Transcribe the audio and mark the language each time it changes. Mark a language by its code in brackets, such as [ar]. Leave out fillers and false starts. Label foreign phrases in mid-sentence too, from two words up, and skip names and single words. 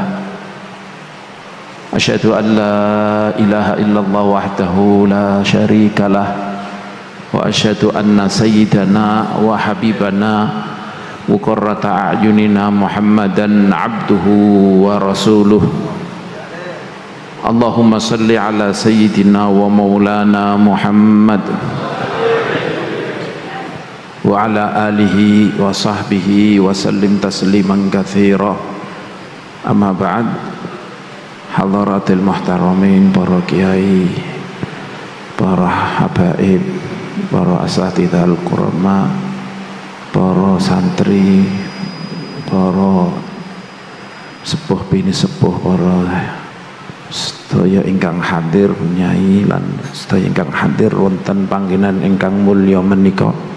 [ar] أشهد أن لا إله إلا الله وحده لا شريك له وأشهد أن سيدنا وحبيبنا وقرة أعيننا محمدا عبده ورسوله. اللهم صل على سيدنا ومولانا محمد وعلى آله وصحبه وسلم تسليما كثيرا. أما بعد. حضرات المحترمين, [jv] para kiai, para habaib, para [ar] الأساتذة الكرماء, [jv] para santri, para sepuh bini sepuh, para sedaya ingkang hadir, nyai lan sedaya ingkang hadir wonten panggenan ingkang mulya menika.